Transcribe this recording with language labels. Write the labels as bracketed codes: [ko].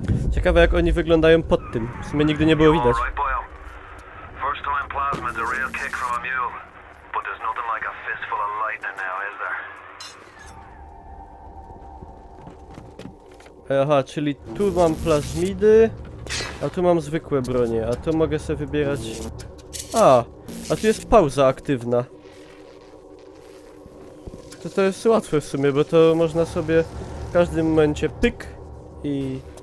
[pl] Ciekawe jak oni wyglądają pod tym. W sumie nigdy nie było widać. [en] Alright, boyo. First time plasma's a real kick from a mule. But there's nothing like a fistful of lightning now, is there? [pl] Aha, czyli tu mam plazmidy, a tu mam zwykłe bronie, a tu mogę sobie wybierać... A tu jest pauza aktywna. To jest łatwe w sumie, bo to można sobie w każdym momencie pyk i...